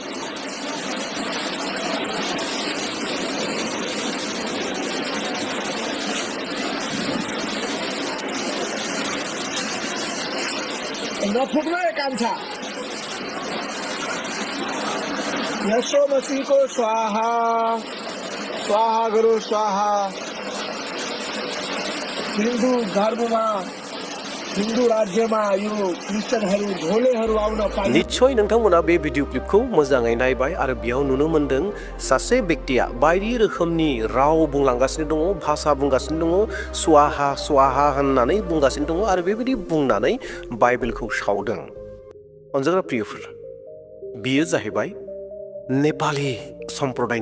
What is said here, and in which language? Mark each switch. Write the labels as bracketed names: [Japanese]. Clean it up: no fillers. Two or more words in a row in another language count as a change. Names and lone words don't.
[Nepali] नफुक्ने काम छ यसो मसीहको स्वाहा स्वाहा गरो स्वाहा हिन्दू धर्ममा हिन्दू राज्यमा यो क्रिस्चियनहरू झोलेहरू आउन पाए [Bodo] निश्चय नोंथांमोना बे भिडिअ क्लिपखौ मोजाङै नायबाय आरो बेयाव नुनो मोन्दों सासे बेक्तिया बायदि रोखोमनि राव बुंलांगासिनो दङ भाषा बुंगासिनो दङ स्वाहा स्वाहा होननानै बुंगासिनो दङ आरो बेबायदि बुंनानै बाइबेलखौ सावदों अनजाग्रा प्रियफोर बियो जाहैबाय नेपाली सम्प्रदायनि